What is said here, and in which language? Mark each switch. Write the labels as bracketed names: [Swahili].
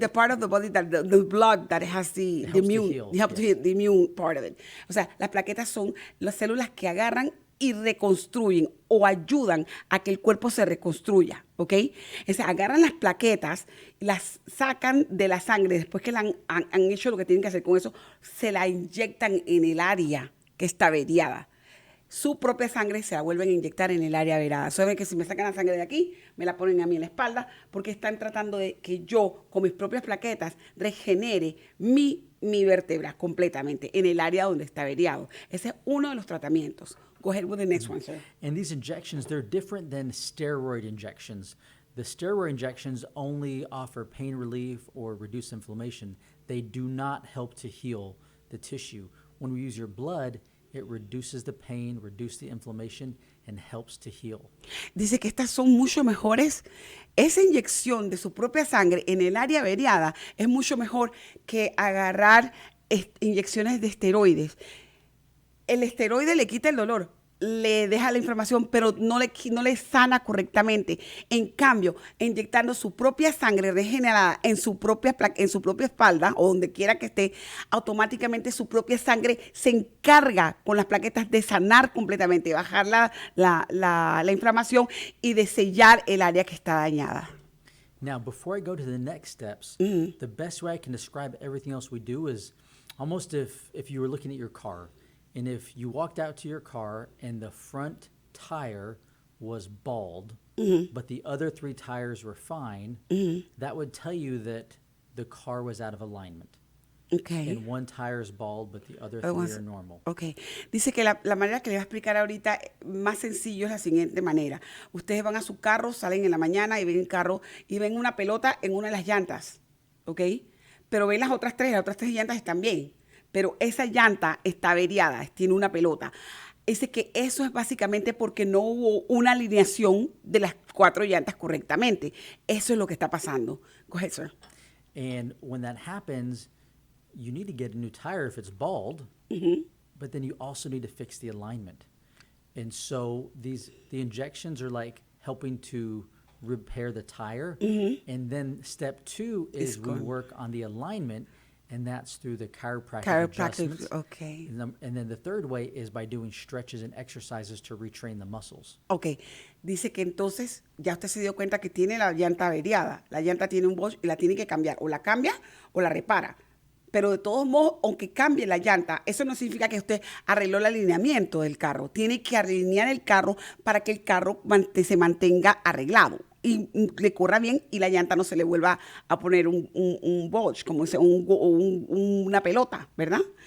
[English] the part of the body that the blood that has the helps to immune, heal, helps to yes. heal the immune part of it. [Spanish] O sea, las plaquetas son las células que agarran y reconstruyen o ayudan a que el cuerpo se reconstruya, ¿ok? O sea, agarran las plaquetas, las sacan de la sangre, después que han hecho lo que tienen que hacer con eso, se la inyectan en el área que está averiada. Su propia sangre se la vuelven a inyectar en el área averada. Saben que si me sacan la sangre de aquí, me la ponen a mí en la espalda, porque están tratando de que yo, con mis propias plaquetas, regenere mi vértebra completamente en el área donde está averiado. Ese es uno de los tratamientos. [English] Go ahead with the next one, sir. And these injections, they're different than steroid injections. The steroid injections only offer pain relief or reduce inflammation. They do not help to heal the tissue. When we use your blood, it reduces the pain, reduces the inflammation, and helps to heal. [Spanish] Dice que estas son mucho mejores. Esa inyección de su propia sangre en el área averiada es mucho mejor que agarrar inyecciones de esteroides. El esteroide le quita el dolor, le deja la inflamación, pero no le sana correctamente. En cambio, inyectando su propia sangre regenerada en su propia espalda o donde quiera que esté, automáticamente su propia sangre se encarga con las plaquetas de sanar completamente, bajar la inflamación y de sellar el área que está dañada. [English] Now, before I go to the next steps, the best way I can describe everything else we do is almost if you were looking at your car. And if you walked out to your car and the front tire was bald, but the other 3 tires were fine, that would tell you that the car was out of alignment. Okay. And one tire is bald, but the other 3 are normal. Ok. [Spanish] Dice que la manera que le voy a explicar ahorita más sencillo es la siguiente manera. Ustedes van a su carro, salen en la mañana y ven el carro y ven una pelota en una de las llantas, ¿ok? Pero ven las otras 3 llantas están bien. Pero esa llanta está averiada, tiene una pelota. Dice que eso es básicamente porque no hubo una alineación de las 4 llantas correctamente. Eso es lo que está pasando. [English] Go ahead, sir. And when that happens, you need to get a new tire if it's bald, but then you also need to fix the alignment. And so the injections are like helping to repair the tire. And then step 2 is we work on the alignment. And that's through the chiropractic adjustments. Okay. And then the third way is by doing stretches and exercises to retrain the muscles. Ok. [Spanish] Dice que entonces ya usted se dio cuenta que tiene la llanta averiada. La llanta tiene un bosch y la tiene que cambiar. O la cambia o la repara. Pero de todos modos, aunque cambie la llanta, eso no significa que usted arregló el alineamiento del carro. Tiene que alinear el carro para que el carro se mantenga arreglado y le corra bien y la llanta no se le vuelva a poner un bulge, como dice, una pelota, ¿verdad?